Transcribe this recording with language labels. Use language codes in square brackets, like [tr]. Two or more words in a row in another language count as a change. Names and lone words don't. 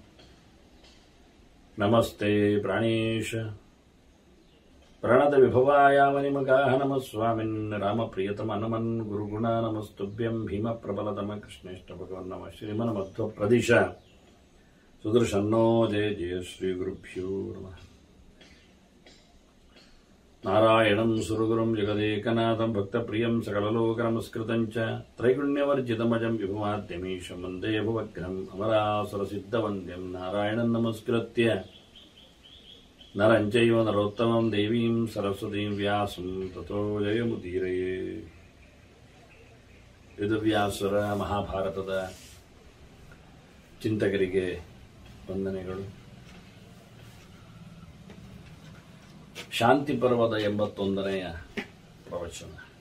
[sa] नमस्ते प्राणेश प्रणत विभवायावनिमगाः नमः स्वामिन् रामप्रियतम हनूमन् गुरुगुण नमस्तुभ्यं भीम प्रबलतम कृष्णेष्ट भगवन् नमः श्रीमन्मध्व प्रदिश सुदृशं नो जय जय श्री गुरुभ्यो नमः नारायणं सुरगुरुं जगदेकनाथं भक्तप्रियं सकललोकनमस्कृतं च त्रैगुण्यवर्जितमजं विभुमाद्यमीशं वन्दे भवघ्नं अमरासुरसिद्धवन्द्यं नारायणं नमस्कृत्य नरं चैव नरोत्तमं देवीं सरस्वतीं व्यासं ततो जयमुदीरयेत्. [kn] ವೇದವ್ಯಾಸರ ಮಹಾಭಾರತದ ಚಿಂತಕರಿಗೆ ವಂದನೆಗಳು. ಶಾಂತಿ ಪರ್ವದ 81ನೆಯ ಪ್ರವಚನ.